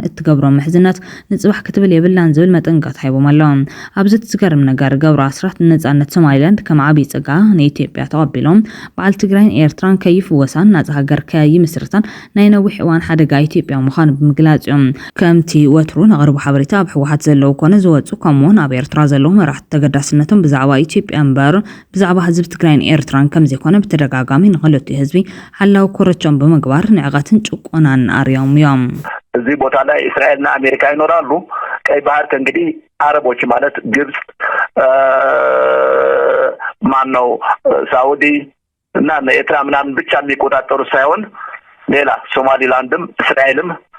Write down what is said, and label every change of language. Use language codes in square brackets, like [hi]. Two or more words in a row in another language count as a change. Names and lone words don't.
[ti] እትገብሮም ምሕዝነት ንፅባሕ ክትብል የብላን ዝብል መጠንቀቕታ ሂቦም ኣለዎም ኣብዚ ዝገርም ነገር ገብሩ ኣስራት ነፃነት ሶማሊላንድ ከም ዓብዪ ፀጋ ንኢትዮጵያ ተቐቢሎም በዓል ትግራይን ኤርትራን ከይፍወሳን ናፃ ሃገር ከይምስርታን ናይ ነዊሕ እዋን ሓደጋ ኢትዮጵያ ምዃኑ ብምግላጽ እዮም ከምቲ ወትሩ ነቕርቡ ሓበሬታ ኣብ ሕወሓት ዘለዉ ኮነ ዝወፁ ከምኡውን ኣብ ኤርትራ ዘለዉ መራሕቲ ተገዳስነቶም ብዛዕባ ኢትዮጵያ እምበር ብዛዕባ ህዝቢ ትግራይን ኤርትራን ከምዘይኮነ ብተደጋጋሚ ንኽልቲኡ ህዝቢ ሓላዊ ኮረቾም ብምግባር ንዕቐትን ጭቆናን ኣርዮም እዮም [am] እዚህ ቦታ ላይ እስራኤልና አሜሪካ ይኖራሉ ቀይ ባህር ከእንግዲህ አረቦች ማለት ግብጽ ማነው ሳውዲ እና ኤርትራ ምናምን ብቻ የሚቆጣጠሩ ሳይሆን ሌላ ሶማሊላንድም እስራኤልም